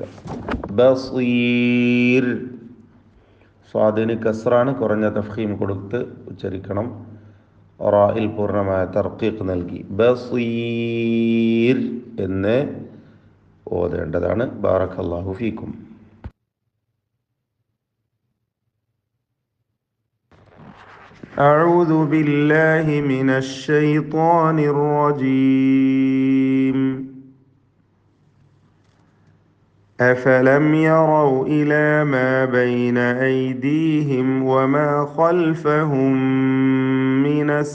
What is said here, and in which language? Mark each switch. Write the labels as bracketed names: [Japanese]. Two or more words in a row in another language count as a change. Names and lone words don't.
[Malayalam] ബസീർ. സ്വാദിന് കസ്റാണ്, കുറഞ്ഞ തഫ്ഖീം കൊടുത്ത് ഉച്ചരിക്കണം. റായിൽ പൂർണ്ണമായ തർക്കീഖ് നൽകി ബസീർ എന്ന് ഓതേണ്ടതാണ്. [Arabic] بارك الله فيكم. أعوذ بالله من الشيطان الرجيم. أفلم يروا إلى ما بين أيديهم وما خلفهم من